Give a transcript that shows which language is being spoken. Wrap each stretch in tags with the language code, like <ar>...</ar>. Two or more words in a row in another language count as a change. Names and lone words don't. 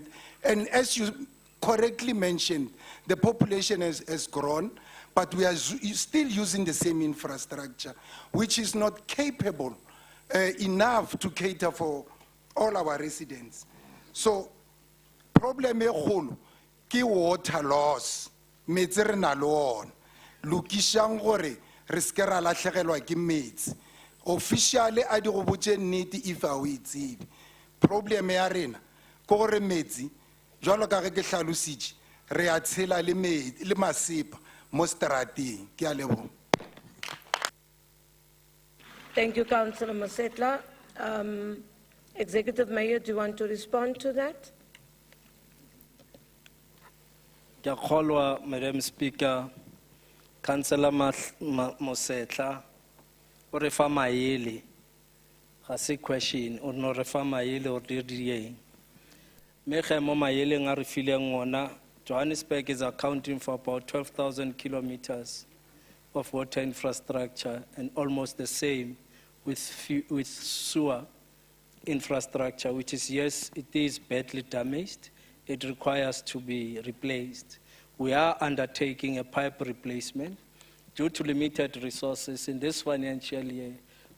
<en>And as you correctly mentioned, the population has grown, but we are still using the same infrastructure, which is not capable enough to cater for all our residents.</en> <tn>So, problem e kgolo ke</tn> <en>water loss,</en> <tn>metsi re na le ona. Lokishang gore re ske ra latlhegelwa ke metsi. Officially a di go botse nnete if a o itsebe.</tn> <nso>Problem ya rena ke gore metsi jwalo ka ge ke hlalositse re a tshela le masepa mo strateng.</nso> <tn>Ke a leboga.</tn> <en>Thank you, Councillor Mosetla. Executive Mayor, do you want to respond to that? Madam Speaker,</en> <tn>Councillor Mosetla, o re fa maele, ga se question, o no re fa maele o re dieng.</tn> <nso>Me ge mo maeleng a re fileng ona,</nso> <en>Johannesburg is accounting for about 12,000 kilometers of water infrastructure and almost the same with sewer infrastructure, which is, yes, it is badly damaged. It requires to be replaced. We are undertaking a pipe replacement due to limited resources in this financial year.</en>